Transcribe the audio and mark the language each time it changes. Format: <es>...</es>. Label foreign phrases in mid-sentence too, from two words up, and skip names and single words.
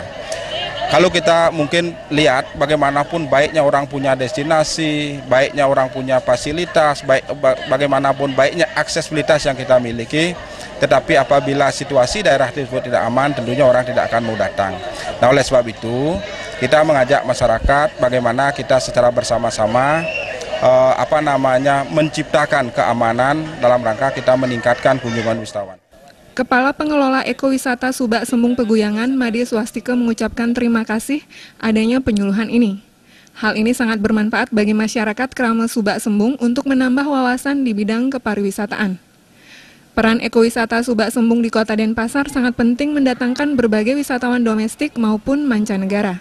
<id>Kalau kita mungkin lihat bagaimanapun baiknya orang punya destinasi, baiknya orang punya fasilitas, bagaimanapun baiknya aksesibilitas yang kita miliki, tetapi apabila situasi daerah tersebut tidak aman, tentunya orang tidak akan mau datang. Nah, oleh sebab itu, kita mengajak masyarakat bagaimana kita secara bersama-sama menciptakan keamanan dalam rangka kita meningkatkan kunjungan wisatawan. Kepala Pengelola Ekowisata Subak Sembung Peguyangan, Made Swastika, mengucapkan terima kasih adanya penyuluhan ini. Hal ini sangat bermanfaat bagi masyarakat Krama Subak Sembung untuk menambah wawasan di bidang kepariwisataan. Peran ekowisata Subak Sembung di Kota Denpasar sangat penting mendatangkan berbagai wisatawan domestik maupun mancanegara.</id>